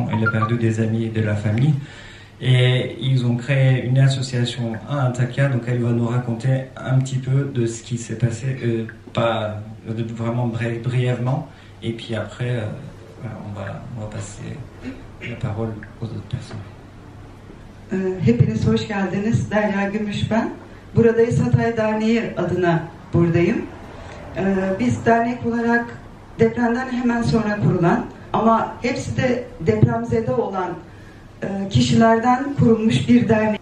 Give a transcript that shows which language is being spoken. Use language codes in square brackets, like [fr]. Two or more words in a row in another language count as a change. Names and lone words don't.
[fr] Elle a perdu des amis et de la famille. Et ils ont créé une association à Antakya. Donc elle va nous raconter un petit peu de ce qui s'est passé, pas vraiment brièvement. Et puis après, on va passer la parole aux autres personnes. [tr] Hepiniz hoş geldiniz. Derya Gümüş ben. Buradayız Hatay Derneği adına buradayım. Biz dernek olarak depremden hemen sonra kurulan ama hepsi de depremzede olan kişilerden kurulmuş bir dernek.